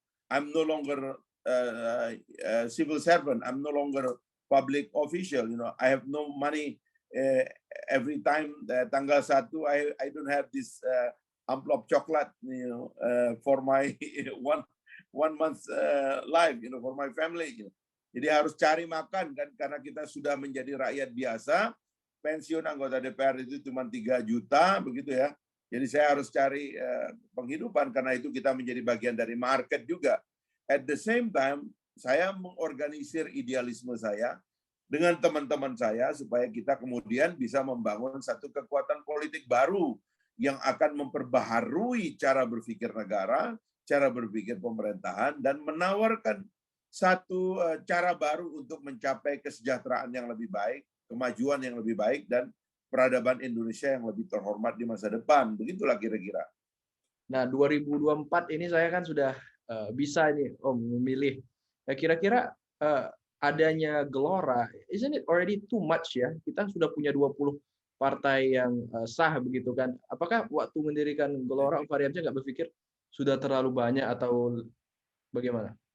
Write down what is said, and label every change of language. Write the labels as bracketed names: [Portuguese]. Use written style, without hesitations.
[English] I'm no longer a civil servant. I'm no longer public official. I have no money every time [Indonesian] tanggal 1. [English] I don't have this [Indonesian] amplop coklat. [English] For my one month life, for my family. [Indonesian] Jadi harus cari makan kan, karena kita sudah menjadi rakyat biasa. Pensiun anggota DPR itu cuma 3 juta, begitu ya. Jadi saya harus cari penghidupan, karena itu kita menjadi bagian dari market juga. [English] At the same time, [Indonesian] saya mengorganisir idealisme saya dengan teman-teman saya supaya kita kemudian bisa membangun satu kekuatan politik baru yang akan memperbaharui cara berpikir negara, cara berpikir pemerintahan, dan menawarkan satu cara baru untuk mencapai kesejahteraan yang lebih baik, kemajuan yang lebih baik, dan peradaban Indonesia yang lebih terhormat di masa depan. Begitulah kira-kira. Nah, 2024 ini saya kan sudah bisa ini Om memilih. Ya, kira-kira adanya Gelora, [English] isn't it already too much [Indonesian] ya? Kita sudah punya 20 partai yang sah begitu kan. Apakah waktu mendirikan Gelora Om Fahri Hamzah nggak berpikir sudah terlalu banyak atau bagaimana?